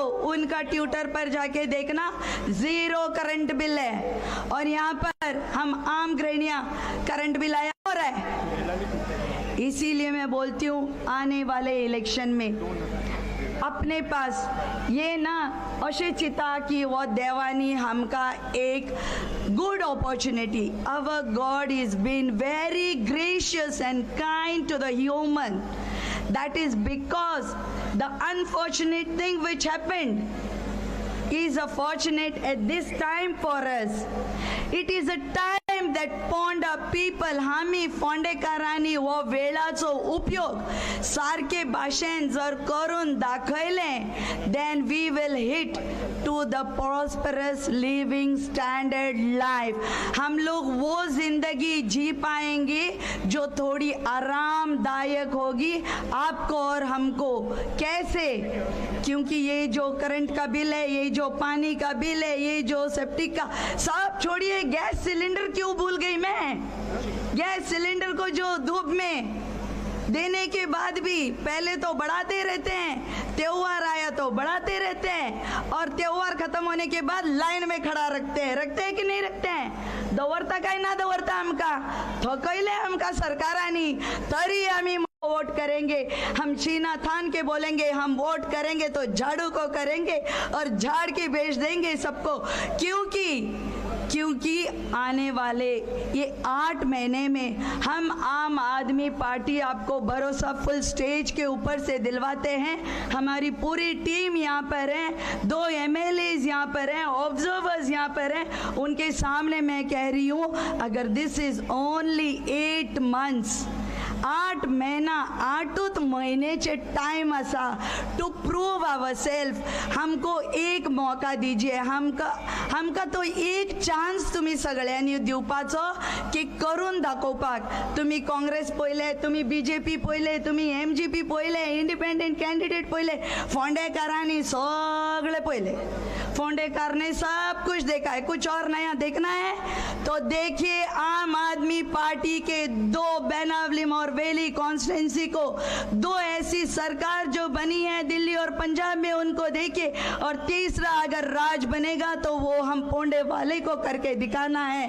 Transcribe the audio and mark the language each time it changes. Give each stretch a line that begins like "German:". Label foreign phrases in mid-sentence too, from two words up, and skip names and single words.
Hindi: उनका ट्विटर पर जाके देखना, 0 करंट बिल है. और यहाँ पर हम आम गृहिणियां, करंट बिल आया हो रहा है. इसीलिए मैं बोलती हूँ, आने वाले इलेक्शन में अपने पास ये ना
Konkani: अशें चिता
Hindi: की वो देवानी हमका एक
English: good opportunity. our God is been very gracious and kind to the human. That is because the unfortunate thing which happened is a fortunate at this time for us. It is a time that Ponda people,
Konkani: आम्ही फोंडेकारांनी वो वेळाचो उपयोग सारके भाशेन जर करून दाखयले,
English: then we will hit to the prosperous living standard life.
Hindi: हम लोग वो जिंदगी जी पाएंगे जो थोड़ी आरामदायक होगी आपको और हमको. कैसे? क्योंकि ये जो करंट का बिल है, ये जो पानी का बिल है, ये जो सेप्टिक का, सब छोड़िए. गैस सिलेंडर क्यों भूल गई मैं? गैस सिलेंडर को जो धूप में देने के बाद भी पहले तो बढ़ाते रहते हैं, त्योहार आया तो बढ़ाते रहते हैं, और त्योहार खत्म होने के बाद लाइन में खड़ा रखते हैं कि नहीं रखते हैं?
Konkani: दवरता काय ना दवरता हमका थकैले हमका सरकारानी, तरी आम्ही
Hindi: वोट करेंगे. हम सीना थान के बोलेंगे, हम वोट करेंगे तो झाड़ू को करेंगे और झाड़ के बेच देंगे सबको. क्योंकि आने वाले ये 8 महीने में हम आम आदमी पार्टी आपको भरोसा
English: full stage
Hindi: के ऊपर से दिलवाते हैं. हमारी पूरी टीम यहाँ पर है, 2 MLAs यहाँ पर हैं, ऑब्जर्वर्स यहाँ पर हैं. उनके सामने मैं कह रही हूँ, अगर
English: this is only 8 months,
Hindi: 8 महीना,
Konkani: 8 महीनेचे टाइम असा
English: to prove ourself.
Hindi: हमको एक मौका दीजिए,
Konkani: हमका तो एक चान्स तुम्ही सगळ्यांनी दिवपाचो की करून दाखोवपाक. तुम्ही काँग्रेस पळयले, तुम्ही BJP पळयले, तुम्ही MGP पळयले, इंडिपेंडंट कॅन्डिडेट पळयले, फोंडेकारांनी सगळे पळयले.
Hindi: फोंडेकर ने सब कुछ देखा है, कुछ और नया देखना है तो देखिए आम आदमी पार्टी के 2 बेनावलिम और वेली कॉन्स्टिट्यूंसी को 2 ऐसी सरकार जो बनी है दिल्ली और पंजाब में, उनको देखिए। और तीसरा अगर राज बनेगा तो वो हम पोंडे वाले को करके दिखाना है।